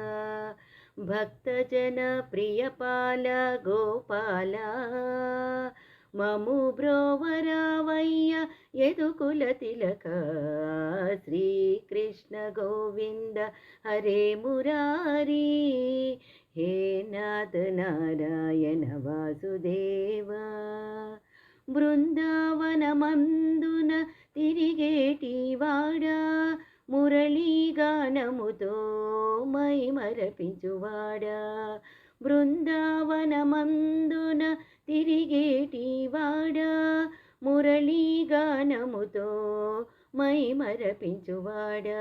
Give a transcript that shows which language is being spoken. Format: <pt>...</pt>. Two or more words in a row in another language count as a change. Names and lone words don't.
<sa>भक्तजन प्रियपाल गोपाला,</sa> <te>మమ్ము బ్రోవరావయ్య</te> <sa>यदुकुल तिलक। श्रीकृष्ण गोविंद हरे मुरारी, हे नाथ नारायण वासुदेवा।</sa> <te>బృందావనమందున తిరిగేటివాడా, మురళీగానముతో మైమరపించువాడా. బృందావనమందున తిరిగేటివాడా, మురళీగానముతో మైమరపించువాడా.</te>